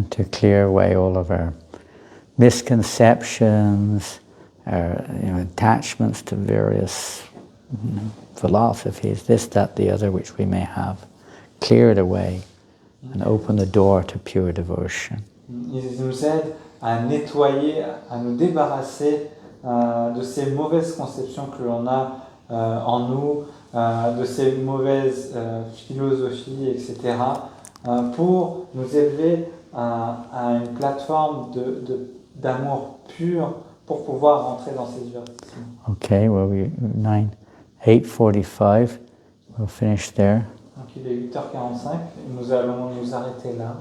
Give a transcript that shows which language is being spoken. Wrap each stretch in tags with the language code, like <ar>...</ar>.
<en>And to clear away all of our misconceptions, our attachments to various philosophies, this, that, the other, which we may have, clear it away and open the door to pure devotion.</en> <fr>Ils nous aident à nettoyer, à nous débarrasser de ces mauvaises conceptions que l'on a en nous, de ces mauvaises philosophies, etc., pour nous élever à une plateforme d'amour pur pour pouvoir rentrer dans ces divertissements.</fr> <en>Okay, well, 8:45, we'll finish there.</en> <fr>Donc il est 8h45, nous allons nous arrêter là.</fr>